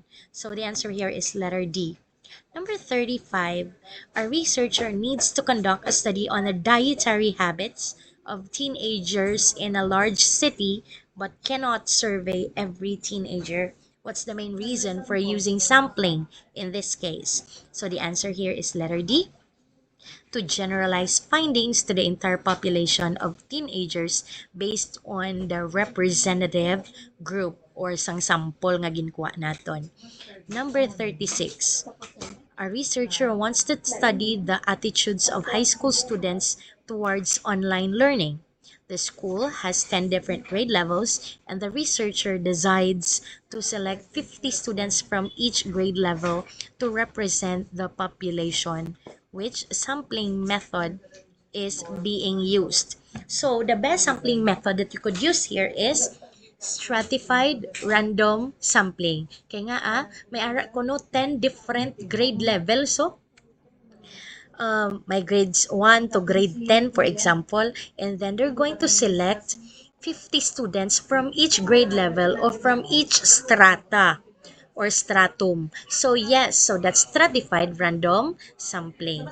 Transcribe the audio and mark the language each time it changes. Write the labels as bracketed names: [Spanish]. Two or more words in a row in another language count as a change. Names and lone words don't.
[English] So the answer here is letter D. Number 35, a researcher needs to conduct a study on the dietary habits of teenagers in a large city but cannot survey every teenager. What's the main reason for using sampling in this case? So the answer here is letter D, to generalize findings to the entire population of teenagers based on the representative group or [Hiligaynon] sang sample nga ginkuha naton. [English] Number 36. A researcher wants to study the attitudes of high school students towards online learning. The school has 10 different grade levels, and the researcher decides to select 50 students from each grade level to represent the population. Which sampling method is being used? So, the best sampling method that you could use here is stratified random sampling. [Hiligaynon] Kaya nga may ara ko no 10 [English] different grade levels. So, my grades 1 to grade 10 for example, and then they're going to select 50 students from each grade level or from each strata or stratum. So yes, so that's stratified random sampling.